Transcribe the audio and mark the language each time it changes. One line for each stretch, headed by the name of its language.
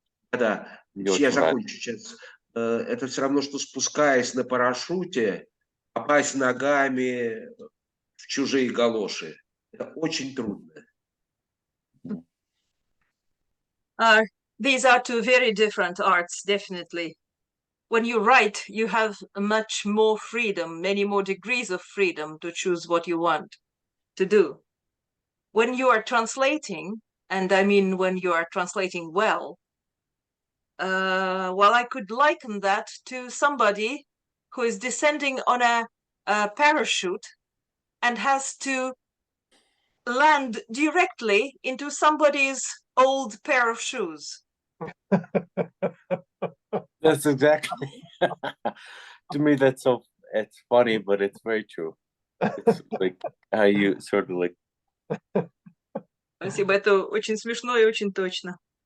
Russian: Да, я закончу сейчас. Это все равно, что спускаясь на парашюте, попасть ногами в чужие галоши. Это очень трудно.
English: These are two very different arts, definitely. When you write, you have much more freedom, many more degrees of freedom to choose what you want to do. When you are translating, and I mean when you are translating well, well, I could liken that to somebody who is descending on a parachute and has to land directly into somebody's old pair of shoes. That's exactly. To me, it's funny, but it's very true. It's like how you sort of like.
Russian: Спасибо, это очень смешно и очень точно.